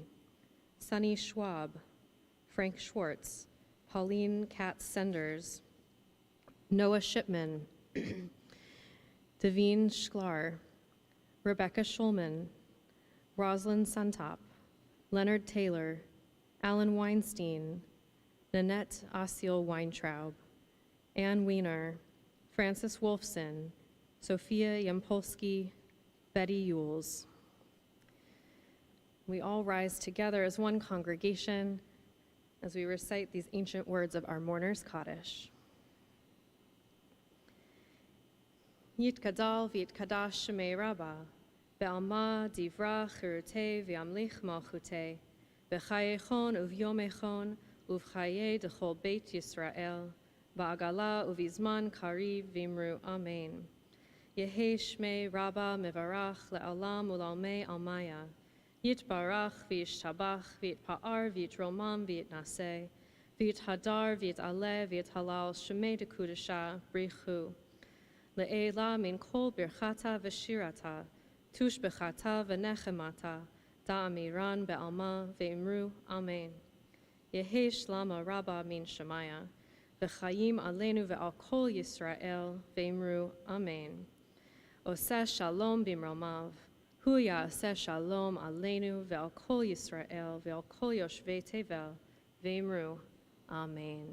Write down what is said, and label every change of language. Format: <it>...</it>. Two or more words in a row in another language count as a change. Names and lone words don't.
<en>Sunny Schwab, Frank Schwartz, Pauline Katz Senders, Noah Shipman, Devine Schlar, Rebecca Schulman, Rosalind Suntop, Leonard Taylor, Alan Weinstein, Nanette Ossiel Weintraub, Ann Wiener, Francis Wolfson, Sophia Yampolsky, Betty Yules. We all rise together as one congregation as we recite these ancient words of our mourner's Kaddish.</en> <arc>יתגדל ויתקדש שמיה רבא, בעלמא די ברא כרעותיה וימליך מלכותיה, בחייכון וביומיכון ובחיי דכל בית ישראל, בעגלא ובזמן קריב ואמרו אמן. יהא שמיה רבא מברך לעלם ולעלמי עלמיא, יתברך וישתבח ויתפאר ויתרומם ויתנשא, ויתהדר ויתעלה ויתהלל שמיה דקודשא בריך הוא. לעלא מן כל ברכתא ושירתא, תשבחתא ונחמתא, דאמירן בעלמא ואמרו אמן. יהא שלמא רבא מן שמיא,</arc> <he>וחיים עלינו ועל כל ישראל</he> <arc>ואמרו אמן.</arc> <he>עושה שלום במרומיו, הוא יעשה שלום עלינו ועל כל ישראל ועל כל יושבי תבל</he> <arc>ואמרו אמן.</arc>